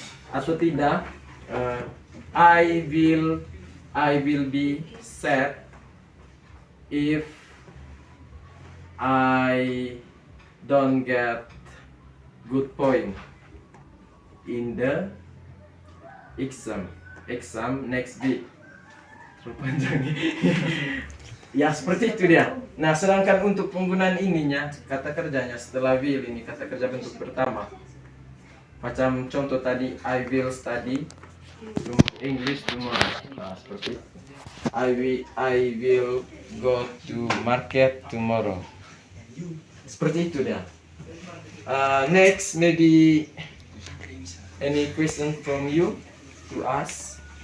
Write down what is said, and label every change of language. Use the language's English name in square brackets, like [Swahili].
[Indonesian] Atau tidak [English] I will be sad if I don't get good point in the exam next week. [Indonesian] Terlalu panjang. Ya seperti itu dia. Nah, sedangkan untuk penggunaan ininya kata kerjanya setelah will ini kata kerja bentuk pertama. Macam contoh tadi [English] I will study English tomorrow. [Indonesian] Nah, seperti itu. [English] I will go to market tomorrow. [Indonesian] Seperti itu dia. [English] Next, maybe any question from you to ask?